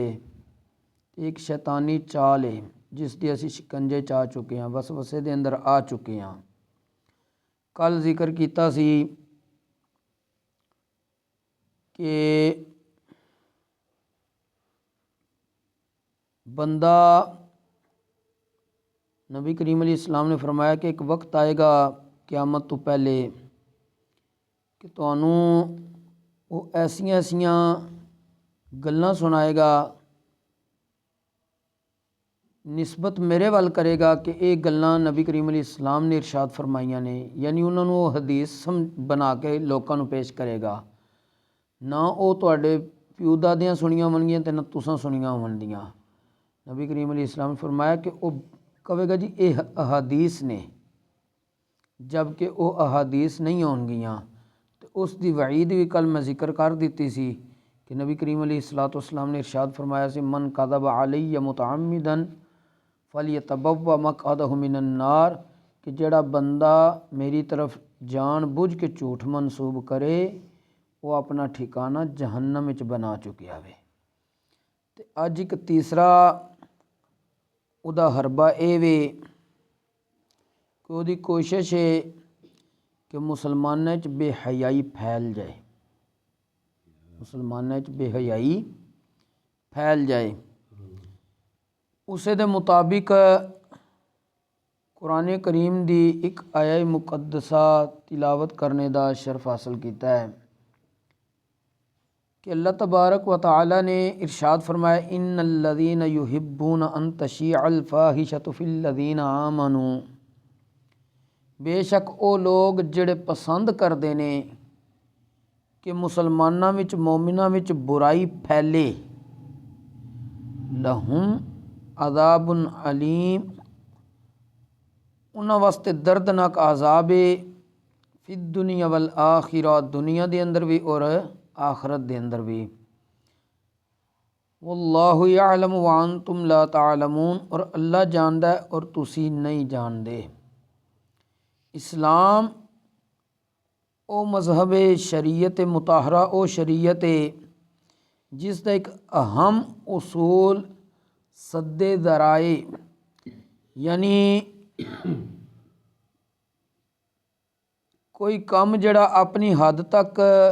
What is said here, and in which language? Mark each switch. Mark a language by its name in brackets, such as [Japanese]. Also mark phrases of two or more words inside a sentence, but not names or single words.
[Punjabi] ایک شیطانی چال ہے جس دی اسیں شکنجے چا چکے ہیں، وسوسے دے اندر آ چکے ہیں. کل ذکر کیتا سی کہ بندہ، نبی کریم علیہ السلام نے فرمایا کہ ایک وقت آئے گا قیامت تو پہلے کہ تہانوں وہ ایسیاں ایسیاں گلاں سنائے گا, نسبت میرے وال کرے گا کہ یہ گلاں نبی کریم علیہ السلام نے ارشاد فرمائیاں نے، یعنی انہوں نے وہ حدیث بنا کے لوگوں کو پیش کرے گا. نہ وہ تہاڈے پیو دادیاں سنیاں ہوݨگیاں تے نہ تساں سنیاں ہوݨگیاں ते ना तुसां सुनियां होणगियां। نبی کریم علیہ السلام نے فرمایا کہ وہ کہے گا جی یہ احادیث نے، جبکہ وہ احادیث نہیں ہوݨگیاں. تو اس دی وعید بھی کل میں ذکر کر دی سی کہ نبی کریم علیہ السلام نے ارشاد فرمایا سی, [Arabic] من كذب علي متعمدا فليتبوأ مقعده من النار, [Punjabi] کہ جیہڑا بندہ میری طرف جان بجھ کے جھوٹ منسوب کرے وہ اپنا ٹھکانہ جہنم وچ بنا چکیا وے. تے اج ایک تیسرا اوہدا حربہ یہ وے کہ اوہدی کوشش ہے کہ مسلماناں چ بے حیائی پھیل جائے، مسلماناں چ بے حیائی پھیل جائے. اسے دے مطابق قرآن کریم دی ایک آیہ مقدسہ تلاوت کرنے دا شرف حاصل کیا ہے کہ اللہ تبارک و تعالیٰ نے ارشاد فرمایا, [Arabic] إن الذين يحبون أن تشيع الفاحشة في الذين آمنوا, [Punjabi] بے شک وہ لوگ جیہڑے پسند کرتے نے کہ مسلماناں وچ مومناں وچ برائی پھیلے, [Arabic] لهم عذاب أليم, [Punjabi] انہاں واسطے دردناک عذاب ہے, [Arabic] في الدنيا والآخرة, [Punjabi] دنیا دے اندر بھی اور آخرت دے اندر بھی. [Arabic] والله يعلم وأنتم لا تعلمون, [Punjabi] اور اللہ جاندا ہے اور تسی نہیں جاندے. اسلام او مذہب شریعت مطہرہ، او شریعت جس کا ایک اہم اصول سد ذرائع، یعنی کوئی کام جیہڑا اپنی حد تک